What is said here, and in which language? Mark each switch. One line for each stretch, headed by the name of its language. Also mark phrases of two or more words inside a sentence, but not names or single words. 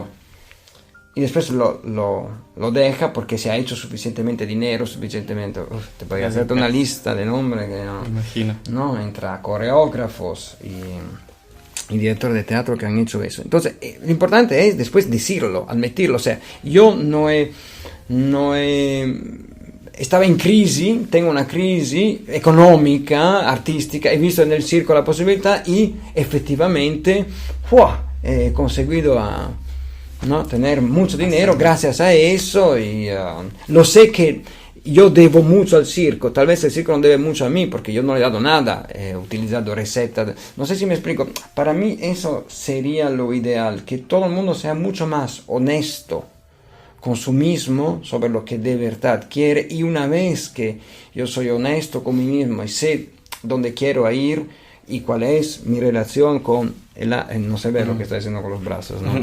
Spanish: Y después lo deja porque se ha hecho suficientemente dinero, suficientemente... te podría hacerte una lista de nombres que no... Imagino. ¿No? Entre coreógrafos y directores de teatro que han hecho eso. Entonces, lo importante es después decirlo, admitirlo. O sea, yo no he... Estaba
Italian: in crisi,
Spanish: tengo
Italian: una crisi economica, artistica,
Spanish: he visto en el circo la posibilidad y efectivamente he conseguido ¿no? tener mucho dinero gracias a eso y lo sé que yo debo mucho al circo, tal vez el circo no debe mucho a mí porque yo no le he dado nada, he utilizado recetas, no sé si me explico, para mí eso sería lo ideal, que todo el mundo sea mucho más honesto con su mismo sobre lo que de verdad quiere y una vez que yo soy honesto con mí mismo y sé dónde quiero ir y cuál es mi relación con no sé ver lo que estoy haciendo con los brazos, ¿no?